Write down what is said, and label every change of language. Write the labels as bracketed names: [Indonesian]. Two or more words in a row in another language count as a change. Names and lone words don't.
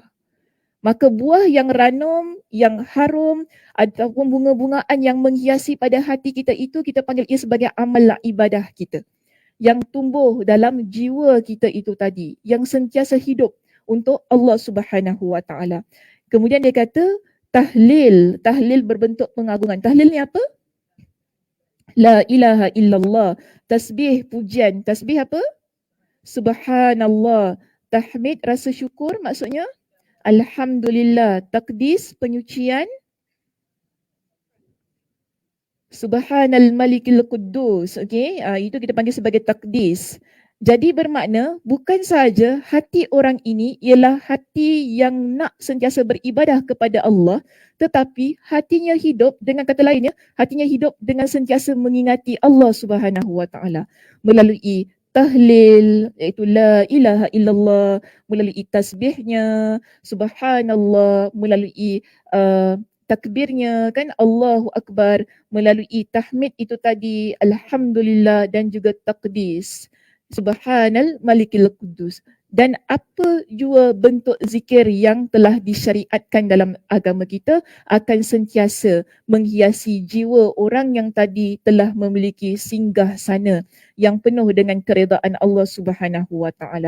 [Malay] Maka buah yang ranum, yang harum ataupun bunga-bungaan yang menghiasi pada hati kita itu, kita panggil ia sebagai amal ibadah kita. Yang tumbuh dalam jiwa kita itu tadi, yang sentiasa hidup untuk Allah [Arabic] سبحانه وتعالى. [Malay] Kemudian dia kata tahlil berbentuk pengagungan. Tahlil ni apa? [Arabic] لا إله إلا الله. [Malay] Tasbih pujian. Tasbih apa? Subhanallah. Tahmid rasa syukur maksudnya? Alhamdulillah. Takdis penyucian. [Arabic] سبحان الملك القدوس. [Malay] Okey, itu kita panggil sebagai takdis. Jadi bermakna bukan sahaja hati orang ini ialah hati yang nak sentiasa beribadah kepada Allah, tetapi hatinya hidup, dengan kata lainnya, hatinya hidup dengan sentiasa mengingati Allah [Arabic] سبحانه وتعالى [Malay] melalui tahlil, iaitu [Arabic] لا إله إلا الله, [Malay] melalui tasbihnya, subhanallah, melalui takbirnya kan, [Arabic] الله أكبر, [Malay] melalui tahmid itu tadi, alhamdulillah, dan juga takdis. [Arabic] سبحان الملك القدوس. [Malay] Dan apa jua bentuk zikir yang telah disyariatkan dalam agama kita akan sentiasa menghiasi jiwa orang yang tadi telah memiliki singgah sana yang penuh dengan keredaan Allah [Arabic] سبحانه وتعالى.